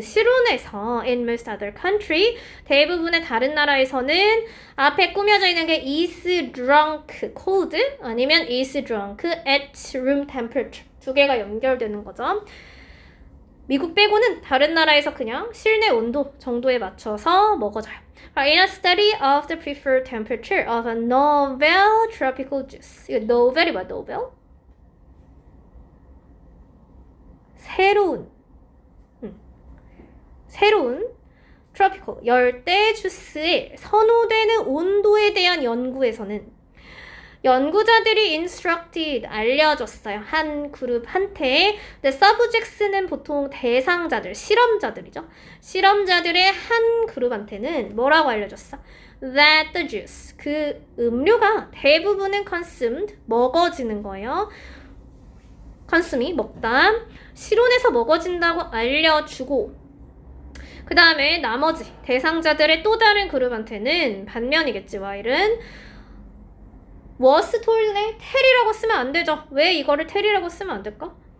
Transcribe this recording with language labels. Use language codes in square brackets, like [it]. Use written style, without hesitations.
[ko] 실온에서 [en] in most other country [ko] 대부분의 다른 나라에서는 앞에 꾸며져 있는 게 [en] is drunk cold [ko] 아니면 [en] is drunk at room temperature [ko] 두 개가 연결되는 거죠. 미국 빼고는 다른 나라에서 그냥 실내 온도 정도에 맞춰서 먹어져요. [en] In a study of the preferred temperature of a novel tropical juice. [ko] 이거 novel이 뭐야? [en] novel? [ko] 새로운 트로피컬, 열대 주스의 선호되는 온도에 대한 연구에서는 연구자들이 instructed, 알려줬어요. 한 그룹한테. 근데 subjects는 보통 대상자들, 실험자들이죠. 실험자들의 한 그룹한테는 뭐라고 알려줬어? [en] That the juice, [ko] 그 음료가 대부분은 consumed, 먹어지는 거예요. consum이 먹다. 실온에서 먹어진다고 알려주고 그 다음에 나머지 대상자들의 또 다른 그룹한테는 반면이겠지. [en] while은 was told네? [ko] tell이라고 쓰면 안 되죠. 왜 이거를 tell이라고 쓰면 안 될까?